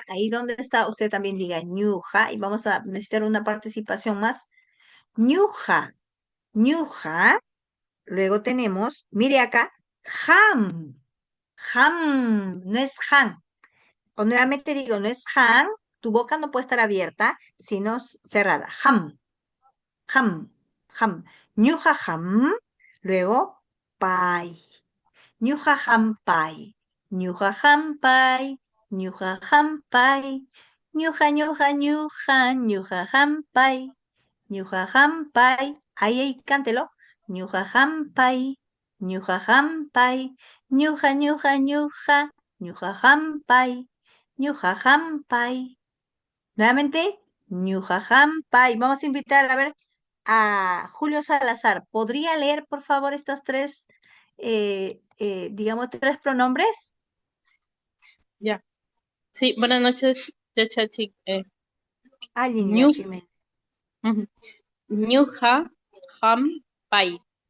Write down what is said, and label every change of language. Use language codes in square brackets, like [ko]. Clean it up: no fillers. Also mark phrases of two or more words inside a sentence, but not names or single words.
[es] Ahí donde está, usted también diga ñuja. Y vamos a necesitar una participación más. [qu] Ñuja. Ñuja. [es] Luego tenemos, mire acá, ham. Ham. No es han. O nuevamente digo, no es han. Tu boca no puede estar abierta, sino cerrada. [qu] Ham. Ham. Ham. Ñuja ham. [es] Luego, pai. [qu] Ñuja hampai, ñuja hampai, ñuja hampai, ñuja hampai, ñuja hampai. [es] Ahí, cántelo. [qu] Ñuja hampai, ñuja hampai, ñuja hampai, ñuja hampai. Nuevamente, ñuja hampai. [es] Vamos a invitar a ver a Julio Salazar. ¿Podría leer, por favor, estas tres, digamos, tres pronombres? Ya. Sí, buenas noches, Yachachik. Alguien ya, Ñuj, Chime. [qu] ujú. Ñuja, Ham, Pai.